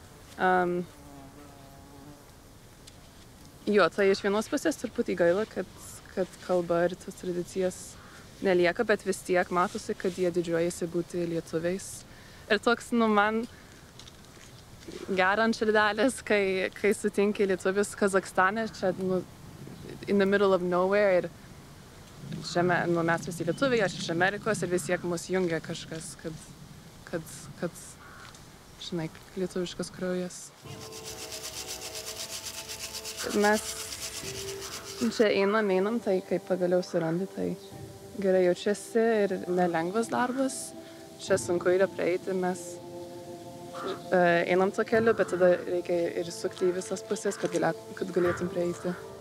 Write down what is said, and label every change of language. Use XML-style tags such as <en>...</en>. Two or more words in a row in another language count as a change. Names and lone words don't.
<lt>Jo, tai iš vienos pusės truputį gaila, kad kalba ir tos tradicijas nelieka, bet vis tiek matosi, kad jie didžiuojasi būti lietuviais. Ir toks, man gera ant širdelės, kai sutinki lietuvius Kazakstane, čia,</lt> <en>in the middle of nowhere,</en> <lt>ir čia mes visi lietuviai, aš iš Amerikos, ir vis tiek mus jungia kažkas, kad, žinai, lietuviškas kraujas. Mes čia einam, tai kai pagaliau surandi, tai gerai jaučiasi ir nelengvas darbas, čia sunku yra prieiti, mes einam to keliu, bet tada reikia ir sukti į visas pusės, kad galėtum prieiti.</lt>